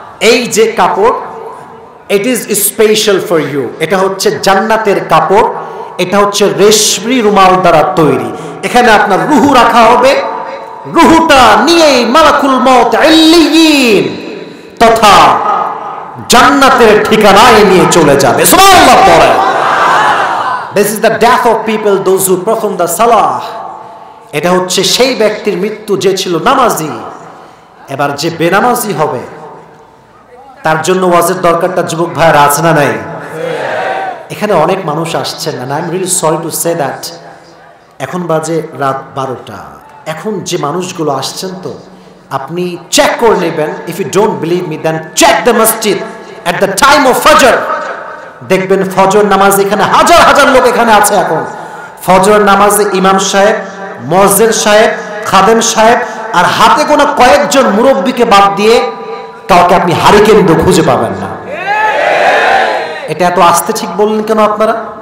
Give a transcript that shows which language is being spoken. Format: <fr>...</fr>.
<bn>এই যে কাপড়,</bn> <en>It is special for you.</en> <bn>এটা হচ্ছে জান্নাতের কাপড়। এটা হচ্ছে রেশমি রুমাল দ্বারা তৈরি। এখানে আপনার রুহু রাখা হবে, রুহুটা নিয়ে মালাকুল মউত ইল্লিয়িন তথা জান্নাতের ঠিকানায় নিয়ে চলে যাবে। সুবহানাল্লাহ পড়ে।</bn> <en>This is the death of people those who perform the salah.</en> <bn>এটা হচ্ছে সেই ব্যক্তির মৃত্যু যে ছিল নামাজি। এবার যে বেনামাজি হবে তার জন্য ওয়াজের দরকারটা যুবক ভাইরা আছে না নাই? এখানে অনেক মানুষ আসছেন</bn> <en>and I'm really sorry to say that</en> <bn>এখন বাজে রাত 12টা। এখন যে মানুষগুলো আসছেন তো আপনি চেক করে নেবেন,</bn> <en>if you don't believe me then check the masjid at the time of fajr।</en> <bn>দেখবেন ফজর নামাজ এখানে হাজার হাজার লোক এখানে আছে। এখন ফজর নামাজে ইমাম সাহেব, মুয়াজ্জিন সাহেব, খাদেম সাহেব আর হাতে গোনা কয়েকজন মুরব্বীকে বাদ দিয়ে কাউকে আপনি হারিকেন দিয়ে খুঁজে পাবেন না। এটা এত আস্তে ঠিক বললেন কেন আপনারা?</bn>